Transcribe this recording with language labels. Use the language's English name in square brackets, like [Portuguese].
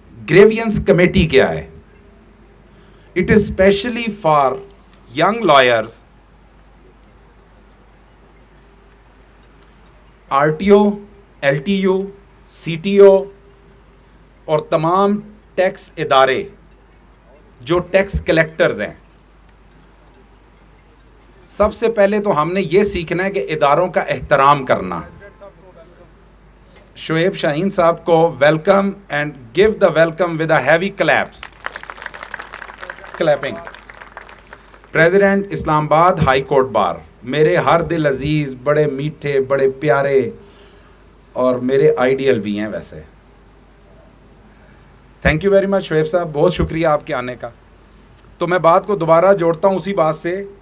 [Urdu] Grievance committee کیا ہے؟ [English] it is especially for young lawyers, [Urdu] are T O, L T U, C T O اور تمام tax ادارے جو ٹیکس کلیکٹرز ہیں. سب سے پہلے تو ہم نے یہ سیکھنا ہے کہ اداروں کا احترام کرنا. شعیب شاہین صاحب کو [English] Welcome and give the welcome with a heavy claps. Clapping. [Urdu] President اسلام آباد ہائی کورٹ بار, میرے ہر دل عزیز, بڑے میٹھے, بڑے پیارے اور میرے آئیڈیل بھی ہیں ویسے. [English] thank you very much [Urdu] Shoaib صاحب, بہت شکریہ آپ کے آنے کا. تو میں بات کو دوبارہ جوڑتا ہوں اسی بات سے.